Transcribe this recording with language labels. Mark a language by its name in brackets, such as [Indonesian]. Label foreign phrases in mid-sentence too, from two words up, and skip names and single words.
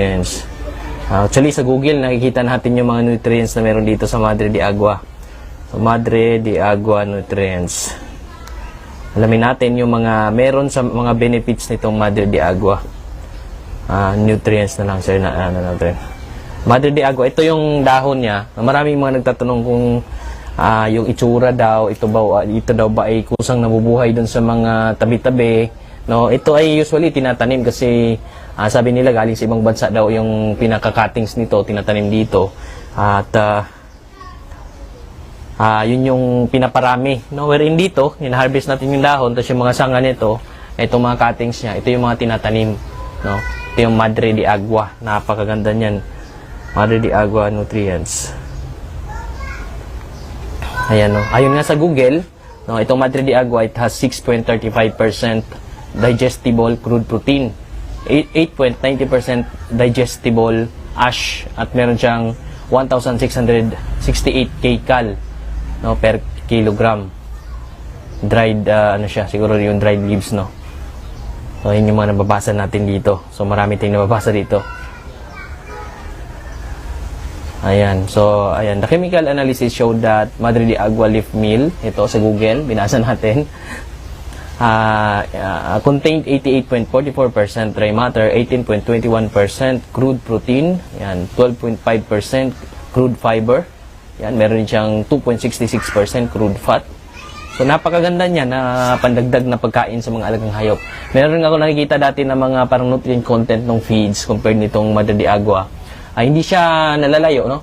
[Filipino] Actually, sa Google, nakikita natin yung mga nutrients na meron dito sa Madre de Agua. So, Madre de Agua Nutrients. Alamin natin yung mga meron sa mga benefits nitong Madre de Agua. Nutrients na lang sir na natin. Madre de Agua, ito yung dahon niya. Maraming mga nagtatanong kung yung itsura daw, ito daw ba ay kusang nabubuhay dun sa mga tabi-tabi. No, ito ay usually tinatanim kasi sabi nila galing sa ibang bansa daw yung pinaka-cuttings nito, tinatanim dito. At yun yung pinaparami. No, wherein dito, hina-harvest natin yung dahon, tapos yung mga sanga nito, itong mga cuttings niya, ito yung mga tinatanim. No, ito yung Madre de Agua. Napakaganda niyan. Madre de Agua Nutrients. Ayan, no. Ayun nga sa Google, no, itong Madre de Agua, [English] it has 6.35% digestible crude protein, 8.90% digestible ash, [Filipino] at meron siyang 1,668 kcal, no, [English] per kilogram. [Filipino] Dried, ano siya, siguro yung [English] dried leaves, [Filipino] no. So, yun yung mga nababasa natin dito. So, marami tayong nababasa dito. Ayan. So, ayan. [English] The chemical analysis showed that Madre de Agua leaf meal, [Filipino] ito sa Google, binasa natin, [English] contained 88.44% dry matter, 18.21% crude protein, [Filipino] yan, 12.5% [English] crude fiber, [Filipino] yan, meron din siyang 2.66% [English] crude fat. [Filipino] So, napakaganda niya na pandagdag na pagkain sa mga alagang hayop. Meron nga ako nakikita dati na mga parang [English] nutrient content [Filipino] ng feeds compared nitong Madre de Agua. Hindi siya nalalayo, no?